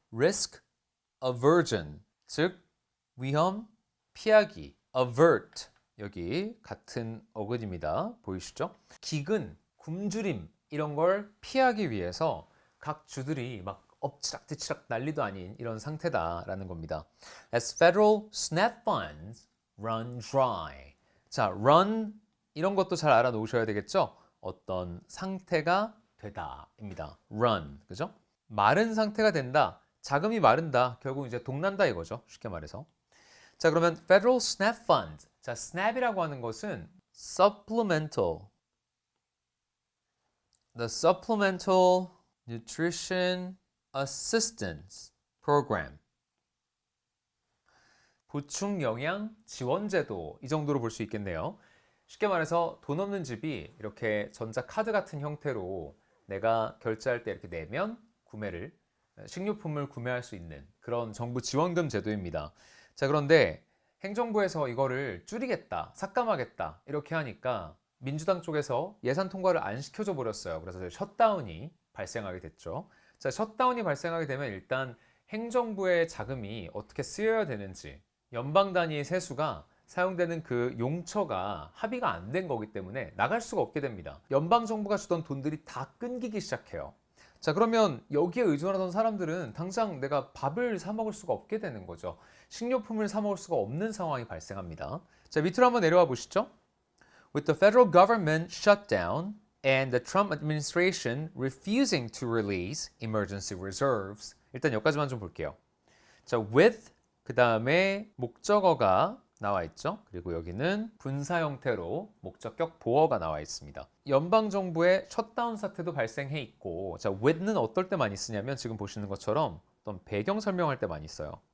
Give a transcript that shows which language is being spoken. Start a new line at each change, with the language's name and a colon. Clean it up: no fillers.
Korean: risk aversion, 즉 위험 피하기. avert, 여기 같은 어근입니다. 보이시죠? 기근, 굶주림 이런 걸 피하기 위해서 각 주들이 막 엎치락뒤치락 난리도 아닌 이런 상태다라는 겁니다.
English: As federal SNAP funds run dry.
Korean: 자, run 이런 것도 잘 알아놓으셔야 되겠죠? 어떤 상태가 되다입니다. run, 그죠? 마른 상태가 된다. 자금이 마른다. 결국 이제 동난다 이거죠. 쉽게 말해서. 자, 그러면
English: federal SNAP fund. 자, SNAP이라고 하는 것은 supplemental, the supplemental nutrition assistance program.
Korean: 보충 영양 지원 제도 이 정도로 볼 수 있겠네요. 쉽게 말해서 돈 없는 집이 이렇게 전자카드 같은 형태로 내가 결제할 때 이렇게 내면 식료품을 구매할 수 있는 그런 정부 지원금 제도입니다. 자, 그런데 행정부에서 이거를 줄이겠다, 삭감하겠다 이렇게 하니까 민주당 쪽에서 예산 통과를 안 시켜줘 버렸어요. 그래서 셧다운이 발생하게 됐죠. 자, 셧다운이 발생하게 되면 일단 행정부의 자금이 어떻게 쓰여야 되는지 연방 단위의 세수가 사용되는 그 용처가 합의가 안 된 거기 때문에 나갈 수가 없게 됩니다. 연방 정부가 주던 돈들이 다 끊기기 시작해요. 자, 그러면 여기에 의존하던 사람들은 당장 내가 밥을 사 먹을 수가 없게 되는 거죠. 식료품을 사 먹을 수가 없는 상황이 발생합니다. 자, 밑으로 한번 내려와 보시죠.
English: With the federal government shut down and the Trump administration refusing to release emergency reserves.
Korean: 일단 여기까지만 좀 볼게요. 자, with 그 다음에 목적어가 나와 있죠. 그리고 여기는 분사 형태로 목적격 보어가 나와 있습니다. 연방정부의 셧다운 사태도 발생해 있고, 자, with는 어떨 때 많이 쓰냐면 지금 보시는 것처럼 어떤 배경 설명할 때 많이 써요.